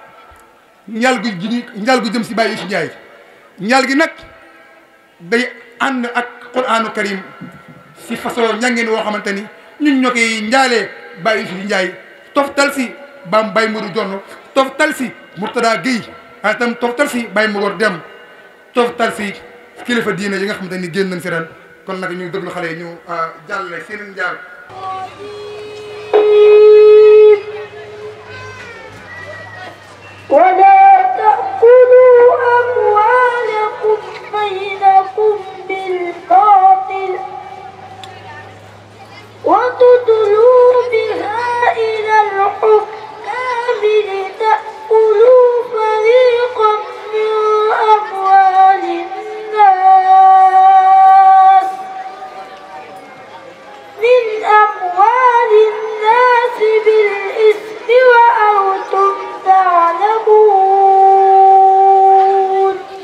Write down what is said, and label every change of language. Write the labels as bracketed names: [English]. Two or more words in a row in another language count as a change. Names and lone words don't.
[Wolof] gu jëm si Baye Youssou Ndiaye njaal gi nag day ànd ak [Arabic] قرآن كريم [Wolof] si façon ñangeen woo xamante ni ñun ñoo koy njaalee Baye Youssou Ndiaye toftal si Bam Baye Modou Jonn toftal si Mourtada Guèye waaye itam toftal si Baye Mogor Dem toftal si kilifa diine yi nga xamante ni génn nañ si ren kon nag ñu déglu xale yi ñu jàllale seen njaal. [Arabic] ولا تأكلوا أموالكم بينكم بالباطل وتدلوا بها إلى الحكام لتأكلوا فريقا من أموال الناس بالإثم وأنتم تعلمون